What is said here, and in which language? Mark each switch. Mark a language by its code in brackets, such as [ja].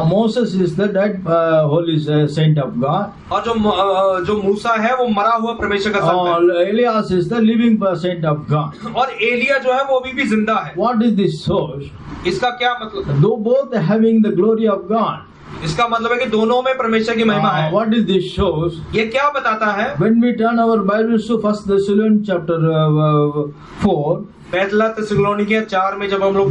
[en] Moses is the dead holy saint of God. [hi] और जो मूसा है वो मरा हुआ परमेश्वर का संत है। [en] Elias is the living saint of God. [hi] और एलिया जो है वो भी जिंदा है। [en] What is this source? [hi] इसका क्या मतलब? [en] Though both having the glory of God. [hi] इसका मतलब है कि दोनों में परमेश्वर की महिमा है। [en] What is this shows? [hi] ये क्या बताता है? [en] When we turn our Bibles to 1 Thessalonians chapter 4, [hi] पहला थिस्सलुनीकियों 4 में जब हम लोग